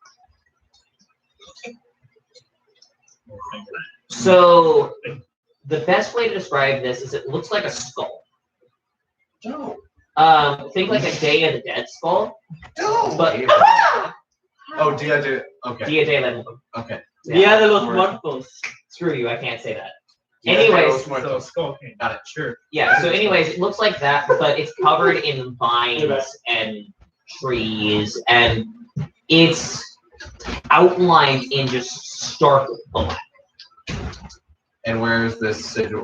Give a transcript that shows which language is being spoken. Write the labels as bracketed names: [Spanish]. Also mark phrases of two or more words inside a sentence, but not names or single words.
[English] So, the best way to describe this is it looks like a skull. No. Think like a Day of the Dead skull, No. but Oh, Dia did. Okay. [Spanish] Dia de la [English] Okay. [Spanish] Dia de los Muertos. [English] Screw you, I can't say that. [Spanish] Dia de [English] Anyways, [Spanish] los Muertos. [English] Got it. Sure. yeah, so anyways, it looks like that, but it's covered in vines and trees, and it's outlined in just stark black. And where is this sigil?